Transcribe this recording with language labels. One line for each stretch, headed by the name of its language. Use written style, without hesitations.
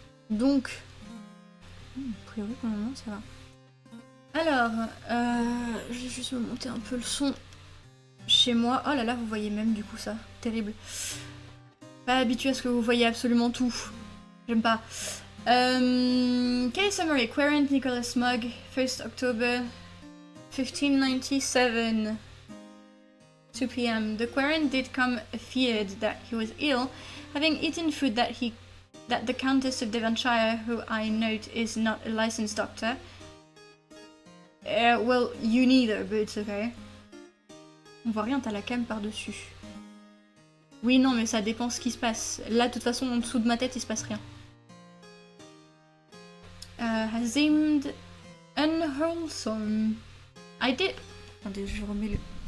French: Donc, a priori pour le moment ça va. Alors, je vais juste me monter un peu le son chez moi. Oh là là, vous voyez même du coup ça, terrible. Pas habitué à ce que vous voyez absolument tout. J'aime pas.
English: Case summary, Querent Nicholas Mugg, 1st October 1597, 2 p.m. The Querent did come feared that he was ill, having eaten food that the Countess of Devonshire, who I note is not a licensed doctor. Well, you neither, but it's okay.
French: On voit rien, t'as la cam par-dessus. Oui, non, mais ça dépend ce qui se passe. Là, de toute façon, en dessous de ma tête, il se passe rien.
English: Has seemed unwholesome. I did...
French: attendez, je remets le...